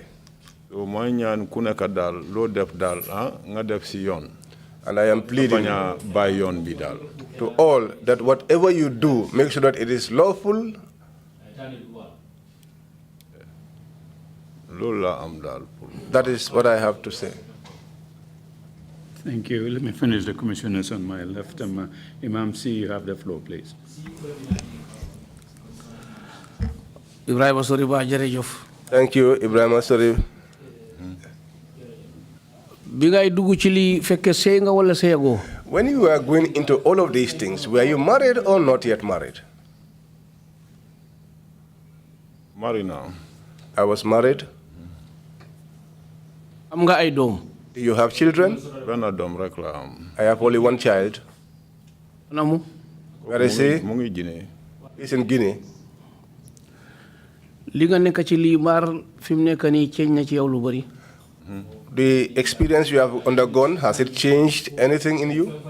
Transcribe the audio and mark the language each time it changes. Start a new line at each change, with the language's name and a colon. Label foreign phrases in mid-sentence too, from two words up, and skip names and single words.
English: And I am pleading to all that whatever you do, make sure that it is lawful. That is what I have to say. Thank you. Let me finish the commissioners on my left. Imam C, you have the floor, please.
Wolof: Ibrahima Soriba jërëjëf.
English: Thank you, Ibrahima Soriba.
Wolof: Bi ngay dugg ci li fekke sey nga wala seyagoo?
English: When you were going into all of these things, were you married or not yet married? Married now. I was married.
Wolof: Am nga ay doom?
English: Do you have children? I have only one child. Where is he? He's in Guinea. The experience you have undergone, has it changed anything in you?